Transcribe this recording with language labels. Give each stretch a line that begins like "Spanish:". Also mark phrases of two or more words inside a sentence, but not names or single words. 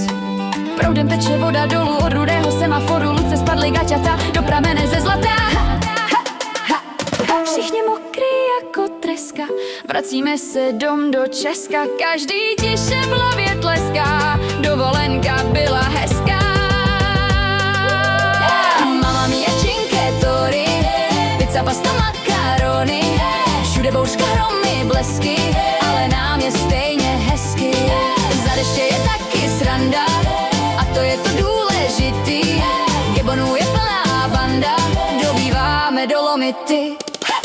Czech: Proudem teče voda dolů od rudého semaforu. Luce spadly gaťata do pramene ze zlata. Všichni mokrý jako treska, vracíme se dom do Česka. Každý tiše v hlavě tleská, dovolenka byla hezká.
Italian: Mamma mia cinque torre, pizza, pasta,
Czech: makarony. Všude bouřka, hromy, blesky, ale nám je stejně hezky. Za deště je taky sranda, a to je to důležitý. Gibonů je plná banda, dobýváme Dolomity.